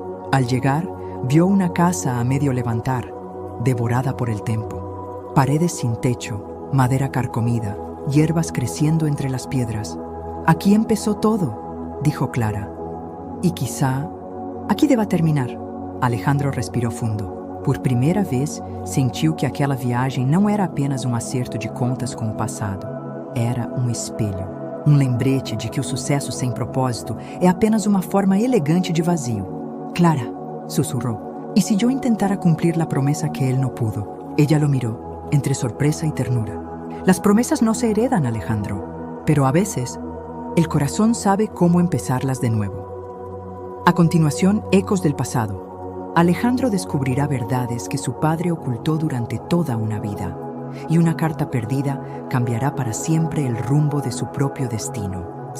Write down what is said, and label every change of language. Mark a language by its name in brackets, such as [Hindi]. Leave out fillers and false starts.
[Spanish] Al llegar, vio una casa a medio levantar, devorada por el tiempo. Paredes sin techo, madera carcomida, hierbas creciendo entre las piedras. Aquí empezó todo, dijo Clara. Y quizá aquí deba terminar. [Portuguese] Alejandro respirou fundo. Por primeira vez, sentiu que aquela viagem não era apenas um acerto de contas com o passado. Era um espelho, um lembrete de que o sucesso sem propósito é apenas uma forma elegante de vazio. [Spanish] Clara, susurró, ¿y si yo intentara cumplir la promesa que él no pudo? Ella lo miró, entre sorpresa y ternura. Las promesas no se heredan, Alejandro, pero a veces el corazón sabe cómo empezarlas de nuevo. A continuación, ecos del pasado. Alejandro descubrirá verdades que su padre ocultó durante toda una vida, y una carta perdida cambiará para siempre el rumbo de su propio destino.